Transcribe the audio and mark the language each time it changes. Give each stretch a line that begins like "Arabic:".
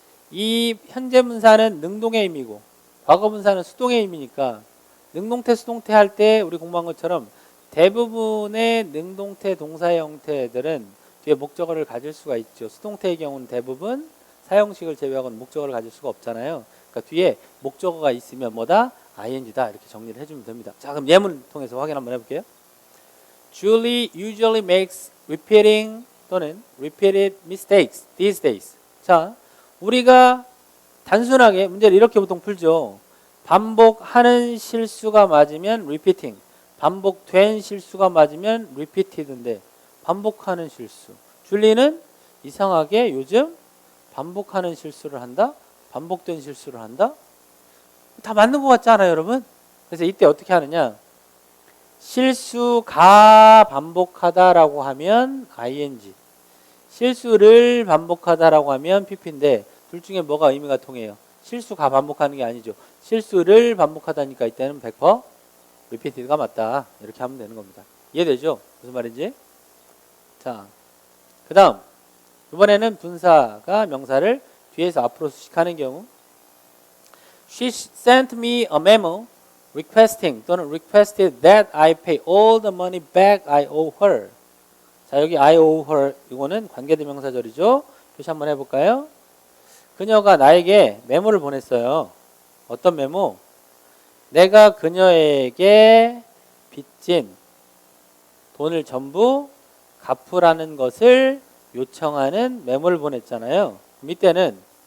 Korean: 이 현재 분사는 능동의 의미고 과거 분사는 수동의 의미니까 능동태 수동태 할 때 우리 공부한 것처럼 대부분의 능동태 동사의 형태들은 뒤에 목적어를 가질 수가 있죠. 수동태의 경우는 대부분 사형식을 제외하고는 목적어를 가질 수가 없잖아요. 그러니까 뒤에 목적어가 있으면 뭐다? ing다. 이렇게 정리를 해주면 됩니다. 자, 그럼 예문을 통해서 확인 한번 해볼게요.
English: Julie usually makes repeating
Korean: 또는
English: repeated mistakes these days.
Korean: 자, 우리가 단순하게 문제를 이렇게 보통 풀죠. 반복하는 실수가 맞으면 repeating, 반복된 실수가 맞으면 repeated인데 반복하는 실수. 줄리는 이상하게 요즘 반복하는 실수를 한다? 반복된 실수를 한다? 다 맞는 것 같지 않아요, 여러분? 그래서 이때 어떻게 하느냐? 실수가 반복하다라고 하면 ing, 실수를 반복하다라고 하면 pp인데 둘 중에 뭐가 의미가 통해요? 실수가 반복하는 게 아니죠. 실수를 반복하다니까 이때는 100% repeated가 맞다. 이렇게 하면 되는 겁니다. 이해되죠? 무슨 말인지? 자, 그 다음 이번에는 분사가 명사를 뒤에서 앞으로 수식하는 경우
English: She sent me a memo requesting
Korean: 또는
English: requested that I pay all the money back I owe her.
Korean: 자, 여기
English: I owe her
Korean: 이거는 관계대명사절이죠. 표시 한번 해볼까요? 그녀가 나에게 메모를 보냈어요. 어떤 메모? 내가 그녀에게 빚진 돈을 전부 갚으라는 것을 요청하는 메모를 보냈잖아요. 그럼 이때는